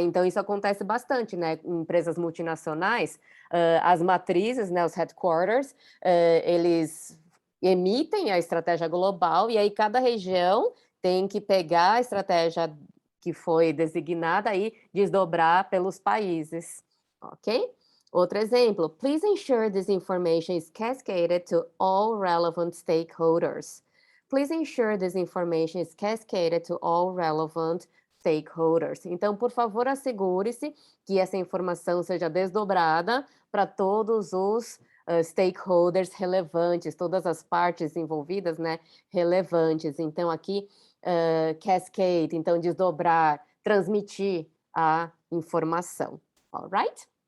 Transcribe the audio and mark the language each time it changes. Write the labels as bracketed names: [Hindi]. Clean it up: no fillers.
[Portuguese] Então, isso acontece bastante, né? Em empresas multinacionais, as matrizes, né, os headquarters, eles emitem a estratégia global e aí cada região tem que pegar a estratégia que foi designada e desdobrar pelos países, ok? Outro exemplo, [English] please ensure this information is cascaded to all relevant stakeholders. Please ensure this information is cascaded to all relevant stakeholders. [Portuguese] Então, por favor, assegure-se que essa informação seja desdobrada para todos os stakeholders relevantes, todas as partes envolvidas, né, relevantes. Então, aqui, cascade, então, desdobrar, transmitir a informação, alright?